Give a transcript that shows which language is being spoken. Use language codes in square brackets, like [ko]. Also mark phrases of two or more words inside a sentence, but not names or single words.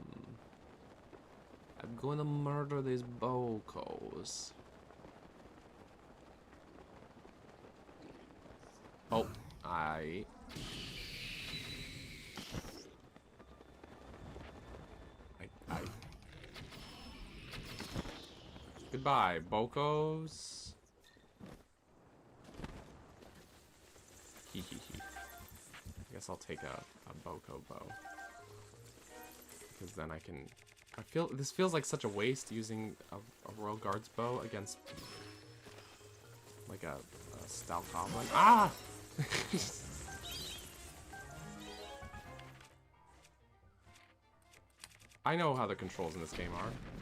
[en] I'm going to murder these bocos. Oh, I... Goodbye, bocos. Hee hee hee. I guess I'll take a boko bow. Because then I can... This feels like such a waste using a Royal Guards bow against... like a stout goblin. Ah! I know how the controls in this game are.